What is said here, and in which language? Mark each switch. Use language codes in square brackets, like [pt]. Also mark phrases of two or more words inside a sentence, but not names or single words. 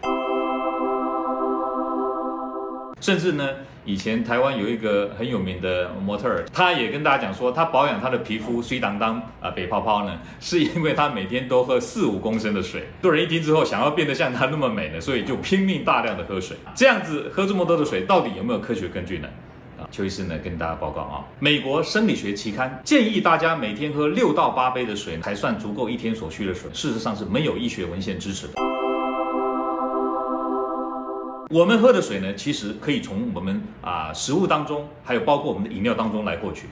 [zh] 甚至呢，以前台灣有一個很有名的模特兒，他也跟大家講說，他保養他的皮膚水當當白泡泡呢，是因為他每天都喝4-5公升的水。多人一聽之後，想要變得像他那麼美呢，所以就拼命大量的喝水。這樣子喝這麼多的水，到底有沒有科學根據呢？邱醫師呢跟大家報告美國生理學期刊建議大家每天喝6到8杯的水才算足夠一天所需的水，事實上是沒有醫學文獻支持的。我們喝的水呢，其實可以從我們食物當中，還有包括我們的飲料當中來獲取。